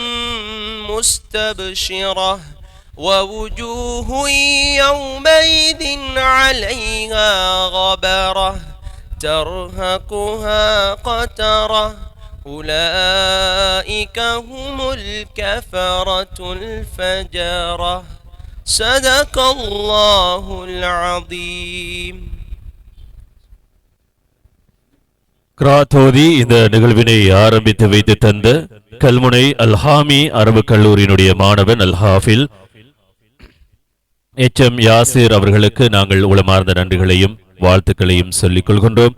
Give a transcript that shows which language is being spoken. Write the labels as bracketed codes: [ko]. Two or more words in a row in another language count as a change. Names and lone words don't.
[ar] مستبشرة ووجوه يومئذ عليها غبرة ترهقها قترة أولئك هم الكفرة الفجرة صدق الله العظيم. [ta] கிராத்தோதி இந்த நிகழ்வினை ஆரம்பித்து வைத்து தந்த கல்முனை அல்ஹாமி அரபு கல்லூரியினுடைய மாணவன் அல்ஹாஃபில் எச்.எம். யாசிர் அவர்களுக்கு நாங்கள் உளமார்ந்த நன்றிகளையும் வாழ்த்துக்களையும் சொல்லிக் கொள்கின்றோம்.